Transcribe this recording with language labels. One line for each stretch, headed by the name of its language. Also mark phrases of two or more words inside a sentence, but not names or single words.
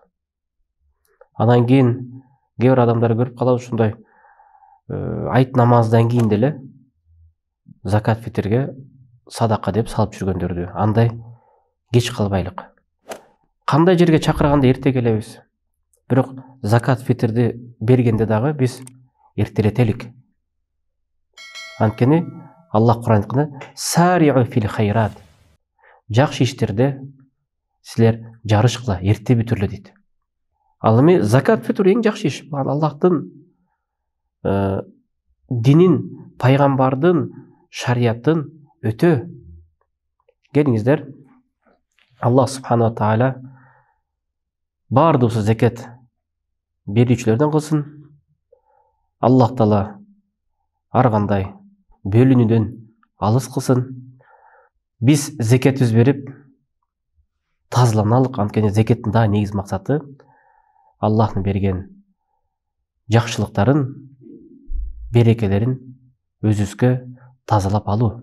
Kyrgyz: Анан кийин кээ бир адамдар көрүп калабыз ушундай айт намаздан кийин деле закат фитрге садака деп салып жүргөндөрдү. Андай кеч калбайлык. Кандай жерге чакырганда эрте келебиз. Бирок закат фитрди бергенде дагы биз эртеретелик. Анткени Аллах Кур'ан айтканда
Arabic: سارعوا في الخيرات.
Kyrgyz: Жакшы иштерде силер жарышкыла, эрте бүтүрлө дейт. Ал эми
Arabic: زكاة الفطر
Kyrgyz: эң жакшы иш. Аллахтын динин, пайгамбардын шариятын өтө. Келиңиздер, Аллах
Arabic: سبحانه وتعالى
Kyrgyz: бардыбызды закат берүүчүлөрдөн кылсын. Аллах таала ар кандай бөлүнүүдөн алыс кылсын. Биз закатыбыз берип тазаланалык. Анткени закаттын да негиз максаты Аллахтын берген жакшылыктарын, берекелерин өзүбүзгө тазалап алуу.